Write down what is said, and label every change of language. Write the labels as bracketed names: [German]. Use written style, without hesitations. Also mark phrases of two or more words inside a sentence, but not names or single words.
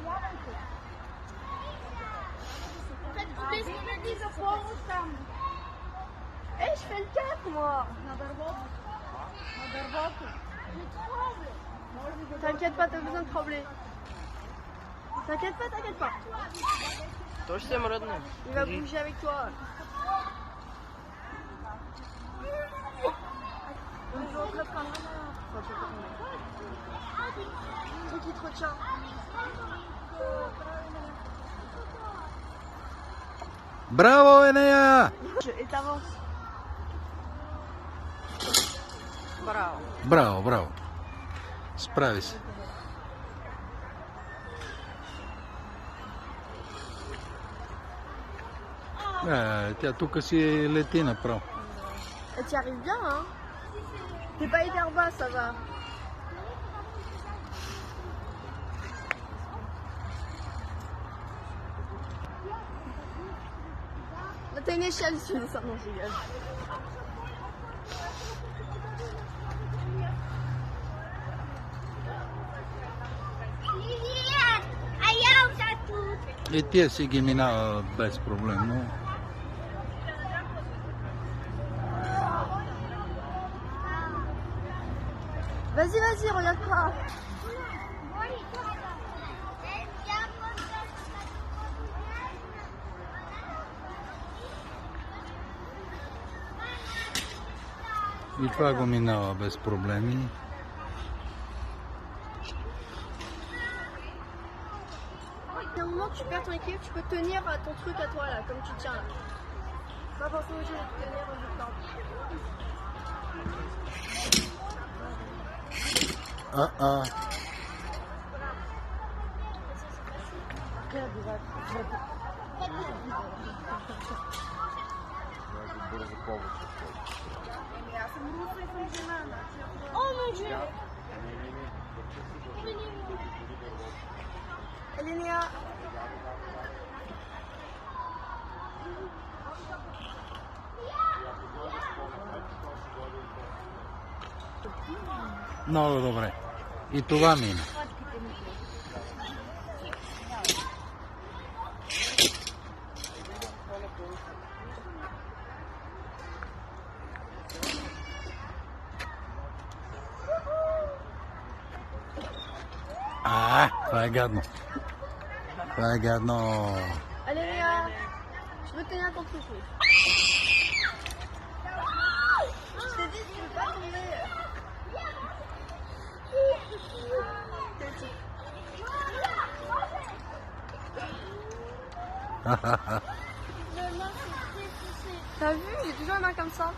[French] Eh, je fais le 4 moi. T'inquiète pas, t'as besoin de trembler. T'inquiète pas. [Bulgarian] Той ще се мръдне. [French] Il va bouger avec toi. Truc qui te retient. [Bulgarian] Браво, Енея! [French] Et t'avances. [Bulgarian] Браво. Браво. Справи се. Тя тук си лети направо. [French] Et tu arrives bien, hein. T'es pas hyper bas, ça va. Là, t'as une échelle si tu veux ça. Non, je rigole. [Bulgarian] И тия си ги минава без проблем, но... [French] Vas-y, regarde pas. [Bulgarian] И това го минава без проблеми. [French] À un moment, tu perds ton équilibre, tu peux tenir ton truc à toi là, comme tu tiens là. Pas forcément obligé de tenir en bout de temps. [Bulgarian] Бързо повече. [French] Oh mon dieu! Elénia! [Bulgarian] Много добре. И това мина. Това е гадно. [French] Allez Léa! Je veux tenir ton truc. Je t'ai dit, tu veux pas tomber. T'as vu, j'ai toujours une main comme ça.